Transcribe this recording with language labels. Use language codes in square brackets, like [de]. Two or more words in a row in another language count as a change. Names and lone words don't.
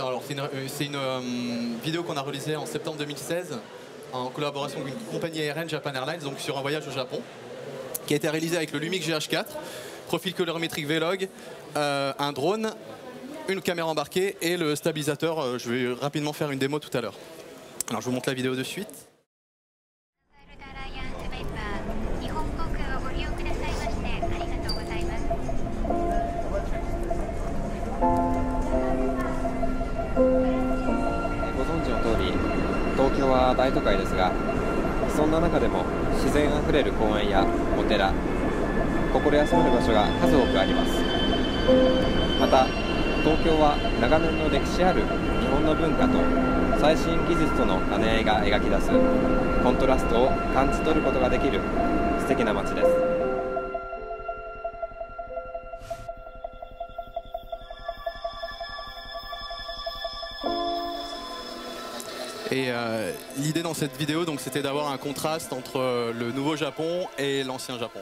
[fr] Alors, c'est une vidéo qu'on a réalisée en septembre 2016 en collaboration avec une compagnie aérienne, Japan Airlines, donc sur un voyage au Japon, qui a été réalisé avec le Lumix GH4, profil colorimétrique Vlog, un drone, une caméra embarquée et le stabilisateur. Je vais rapidement faire une démo tout à l'heure. Alors je vous montre la vidéo de suite. [ja] ご存知の通り、東京は大都会ですが、そんな中でも自然あふれる公園やお寺、心休める場所が数多くあります。また東京は長年の歴史ある日本の文化と最新技術との兼ね合いが描き出すコントラストを感じ取ることができる素敵な街です。 [fr] Et l'idée dans cette vidéo, c'était d'avoir un contraste entre le nouveau Japon et l'ancien Japon.